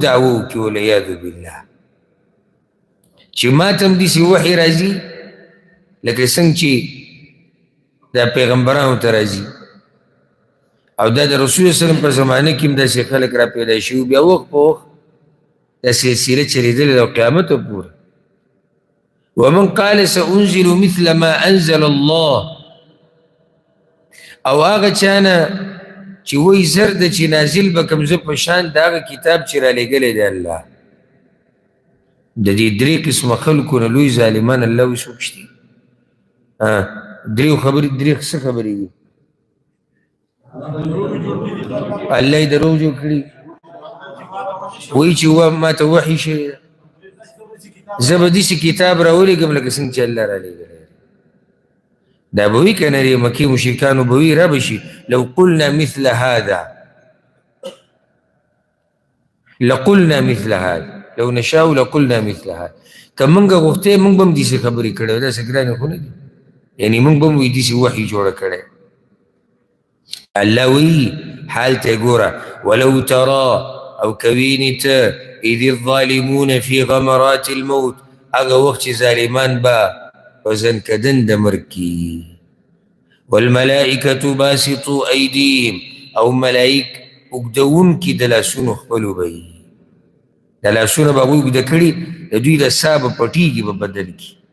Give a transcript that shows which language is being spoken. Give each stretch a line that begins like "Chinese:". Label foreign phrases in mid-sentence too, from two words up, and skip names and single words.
Pashto: دعوه وکړي
Arabic: والعیاذ بالله
Pashto: چې ما ته هم داسې وحی راځي لکه څنګه چې دا پیغمبرانو ته راځي او دا د رسول
Arabic: صلی الله علیه وسلم
Pashto: په زمانه کې هم داسې خلک را پیدا شوي بیا وخت په وخت دا سلسله چلېدلې ده قیامت پورې
Arabic: ومن قال سأنزل مثل ما انزل الله
Pashto: او هغه چا نه چې وایي زر ده چې نازل به کړم زه په شان د هغه کتاب چې رالیږلی دی الله د دې درې قسمه خلکو نه لوی ظالمان الله وایي څوک شته درې څه خبرې دي الله یې دروغ جوړ کړي وایي چې ما ته وحي شوی ده زه به داسې کتاب راولېږم لکه څنګه چې الله رالیږلی دا به وي که نه د مکې مشرکانو به وي را به شي
Arabic: لو قلنا مثل هذا لقلنا مثل هذا لو نشاء لقلنا مثل هذا
Pashto: که موږ غوښتې موږ به هم داسې خبرې کړی وای داسې ګرانې خو نه دي یعنې موږ به هم وایي داسې وحي جوړه کړی الله وی حال ته ګوره
Arabic: ولو ترى
Pashto: او کوینې ته
Arabic: اذ الظالمون في غمرات الموت
Pashto: هغه وخت چې ظالمان به په زنکدن د مرګ کې
Arabic: والملائکة باسطو ایدیهم
Pashto: او ملائک اوږدوونکي د لاسونو خپلو به وي د لاسونه به هغوی اوږده کړي د دوی د ساه به پټېږي په بدن کې